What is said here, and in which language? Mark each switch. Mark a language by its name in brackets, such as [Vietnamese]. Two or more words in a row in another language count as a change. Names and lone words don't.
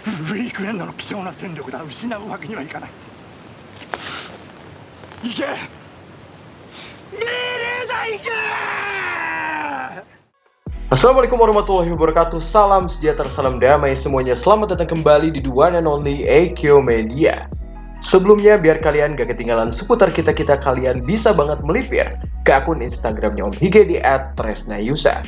[Japanese] ウィークエンドの貴重な戦力だ。失うわけにはいかない。行け命令だ、行け。 [Arabic] السلام عليكم ورحمة الله وبركاته. [Indonesian] Salam sejahtera, salam damai semuanya. Selamat datang kembali di The One and Only AQ Media. Sebelumnya, biar kalian gak ketinggalan seputar kita-kita, kalian bisa banget melipir ke akun Instagramnya Om Hige di @tresnayusa.